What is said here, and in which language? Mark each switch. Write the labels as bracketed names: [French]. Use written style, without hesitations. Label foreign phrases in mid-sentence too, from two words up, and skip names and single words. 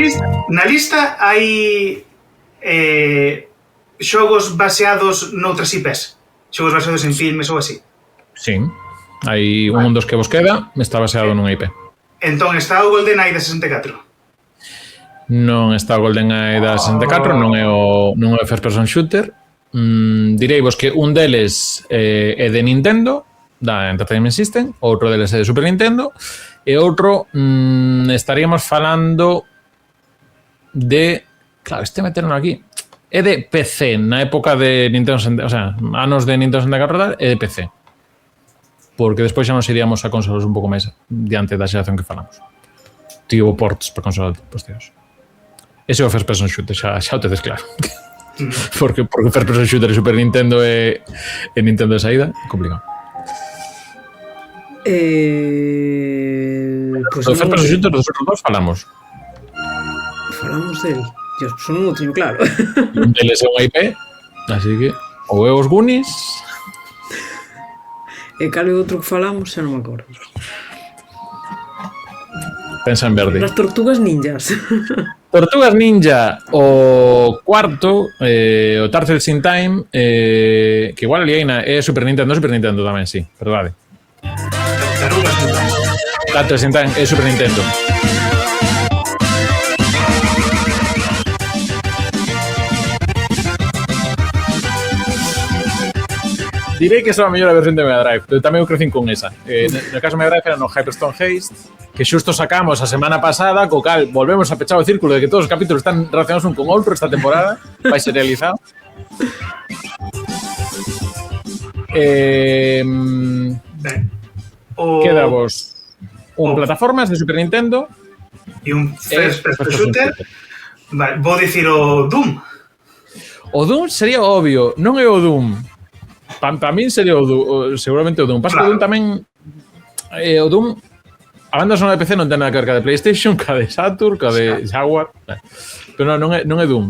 [Galician] Na lista hai xogos baseados noutras IPs. Xogos baseados en filmes ou así. Sí. Hai un dos que vos queda, está baseado nunha IP. Entón está o GoldenEye de 64. Non está o GoldenEye da 64, non é o [English] first person shooter. [Galician] Direivos que un deles é de Nintendo, da Entertainment System, outro deles é de Super Nintendo, e outro estaríamos falando de... Claro, meterno aquí. É de PC, na época de Nintendo 64, [Spanish] o sea, [Galician] anos de Nintendo 64 é de PC. Porque despois xa nos iríamos a consolas un pouco máis diante da xeración que falamos. Tivo ports para consolas posteriores. Ese é o [English] first person shooter, [Galician] xa o tedes claro. porque [English] first person shooter [Galician] e Super Nintendo e Nintendo de saída, complicado. Pues o [English] first person shooter [Galician] dos outros dos falamos. Falamos del. Dios, pues non o teño claro. Un deles é unha IP, así que ou é os Goonies. E cal é outro que falamos, xa non me acordo. Pensa en verde. [Spanish] Las tortugas ninjas. [Galician] Tortugas Ninja, o cuarto, o Turtles in Time, que igual Alieina é Super Nintendo tamén, sí, verdade. Turtles in Time é Super Nintendo. Direi que é a mellor versión de Mega Drive, pero tamén eu crecín con esa. No caso de Mega Drive era no Hyperstone Haste, que xusto sacamos a semana pasada, co cal volvemos a pechar o círculo de que todos os capítulos están relacionados un con outro esta temporada, vai ser realizado. Queda vos un plataformas de Super Nintendo e un [English] first person shooter. [Galician] Vale, vou dicir o Doom. O Doom sería obvio, non é o Doom. Para min sería seguramente o Doom. Pasa que o Doom tamén... o Doom... A banda sonora de PC non ten nada que ver ca de PlayStation, ca de Saturn, ca de Jaguar... Pero non é Doom.